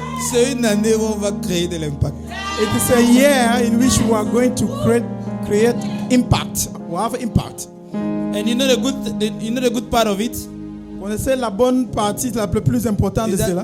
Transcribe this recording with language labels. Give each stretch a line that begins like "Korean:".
French: C'est une année où on va créer de l'impact.
English: It is a year in which we are going to create impact. We have impact. And you know the good part of it?
French: Vous connaissez la bonne partie, la plus importante de cela?